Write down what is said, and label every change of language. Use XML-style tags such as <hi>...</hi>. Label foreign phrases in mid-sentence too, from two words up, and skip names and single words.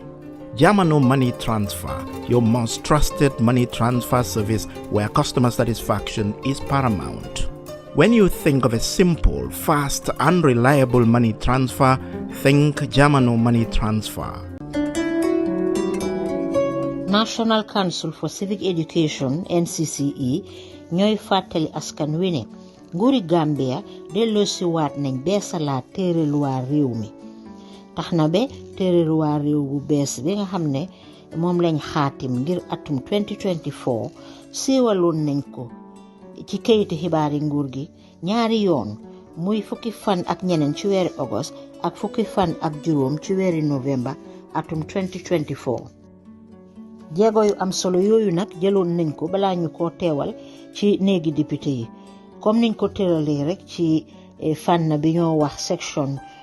<en>Jamano Money Transfer, your most trusted money transfer service where customer satisfaction is paramount. When you think of a simple, fast, and reliable money transfer, think Jamano Money Transfer. National Council for Civic Education,</en> <wo>NCCE, ñooy fàttali askan wi ne nguuri Gambia delloosi waat nañ beesalaat téere luwaa réew mi tax na ba téere luwaa réew bu bees bi nga xam ne moom lañ xaatim ngir atum 2024 siiwaloon nañ ko ci kayiti xibaari nguur gi ñaari yoon muy fukki fan ak ñeneen ci weeri August ak fukki fan ak juróom ci weeri November atum 2024 jéego yu am solo yooyu nag jëloon nañ ko balaa ñu ko teewal ci néegi député yi comme niñ ko tëralee rek ci fànn bi ñoo wax section</wo>